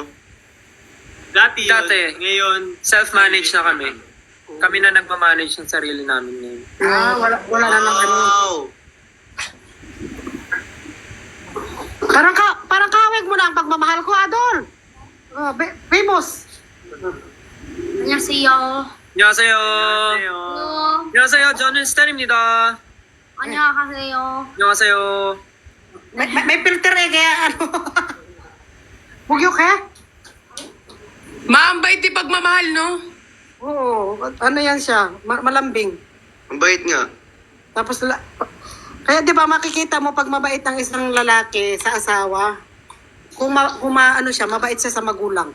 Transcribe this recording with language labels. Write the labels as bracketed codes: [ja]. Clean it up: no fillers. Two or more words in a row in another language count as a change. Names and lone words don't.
[tl] Dati. Ngayon, self-manage na kami. Kami na nagmamanage ng sarili namin ngayon. Wala na lang ano. Wow. Parang kawig mo na ang pagmamahal ko, Adol. [en] Oh, famous. [ko] 안녕하세요. 안녕하세요. 안녕. 안녕하세요. 저는 스탠입니다. 안녕하세요. 안녕하세요. [tl] May filter eh, kaya ano. Bugyo ka? Maambay di pagmamahal, no? Oo, ano yan siya? Malambing. Ang bait nga. Tapos, kaya di ba makikita mo pag mabait ang isang lalaki sa asawa, ano siya, mabait siya sa magulang.